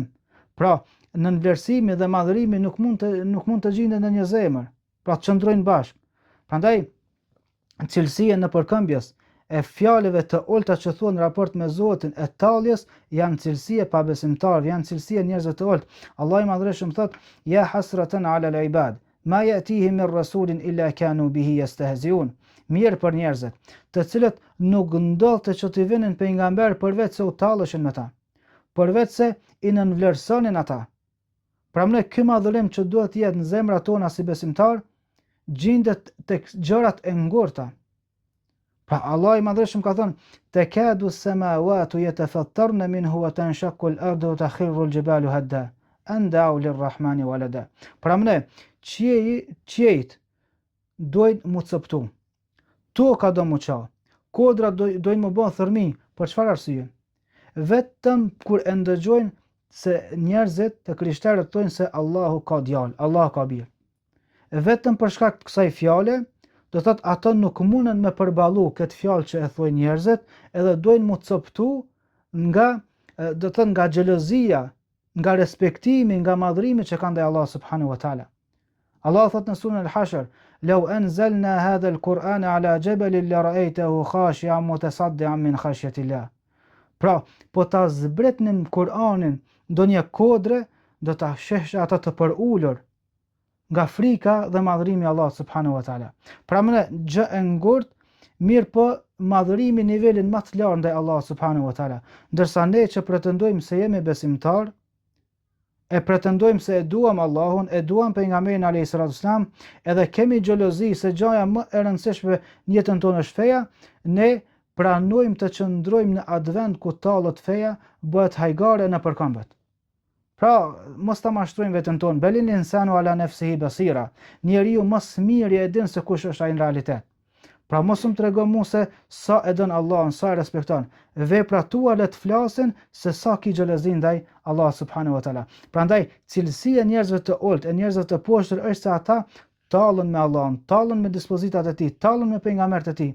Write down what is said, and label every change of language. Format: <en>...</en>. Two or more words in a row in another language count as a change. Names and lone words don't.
<sq>Pra, nënvlerësimi dhe madhërimi nuk mund të gjendet në një zemër. Pra, të qëndrojnë bashkë. Prandaj, cilësia në përkëmbjes e fjalëve të ulta që thuan në raport me Zotin e talljes janë cilësi e pabesimtarëve, janë cilësi e njerëzve të ulët. Allah i madhreshëm thot:</sq> <ar>"يا حسرة على العباد ما يأتيهم من رسول إلا كانوا به يستهزئون."</ar> <sq>Mirë për njerëzit, të cilët nuk ndodhte që t'i vinin pejgamber përveç se u talleshin me ta, përveç se i nënvlerësonin ata. Pra më ky madhërim që duhet të jetë në zemrat tona si besimtar, gjendet tek gjërat e ngurta. Pra Allah i madhreshëm ka thënë:</sq> <ar>"تكاد السماوات يتفطرن منه وتنشق الأرض وتخر الجبال هدا أن دعوا للرحمن ولدا."</ar> <sq>Pra më qiejt dojnë mu coptu. Toka do mu qa. Kodra dojnë mu bë thërmi. Për çfarë arsye? Vetëm kur e ndëgjojnë se njerëzit të krishterët thonë se Allahu ka djalë, Allah ka birë. Vetëm për shkak të kësaj fjale, do thot ato nuk mundën me përballu këtë fjalë që e thojnë njerëzit, edhe dojnë mu coptu nga do thot nga xhelozia, nga respektimi, nga madhrimi që kanë ndaj Allah</sq> <ar>سبحانه وتعالى.</ar> <sq>Allah thot në surën Al-Hashr:</sq> <ar>"لو أنزلنا هذا القرآن على جبل لرأيته خاشعا متصدعا من خشية الله."</ar> <sq>Pra, po ta zbretnin Kur'anin ndonjë kodre, do ta shehsh ata të përulur nga frika dhe madhërimi Allah</sq> <ar>سبحانه وتعالى.</ar> <sq>Pra më gjë e ngurt, mirë po madhërimi nivelin më të lartë ndaj Allah</sq> <ar>سبحانه وتعالى.</ar> <sq>Ndërsa ne që pretendojmë se jemi besimtar, e pretendojmë se e duam Allahun, e duam pejgamberin</sq> <ar>عليه الصلاة والسلام,</ar> <sq>edhe kemi xhelozi se gjaja më e rëndësishme në jetën tonë është feja, ne pranojmë të qëndrojmë në atë vend ku tallet feja, bëhet hajgare në përkëmbët. Pra, mos ta mashtrojmë veten tonë,</sq> <ar>بل الإنسان على نفسه بصيرة.</ar> <sq>Njeriu më së miri e din se kush është ai në realitet. Pra mos më trego mua se sa e don Allahun, sa e respekton. Veprat tua le të flasin se sa ki xhelozi ndaj Allah</sq> <ar>سبحانه وتعالى.</ar> <sq>Prandaj cilësia e njerëzve të ulët, e njerëzve të poshtër është se ata tallen me Allahun, tallen me dispozitat e tij, tallen me pejgamberët e tij.</sq>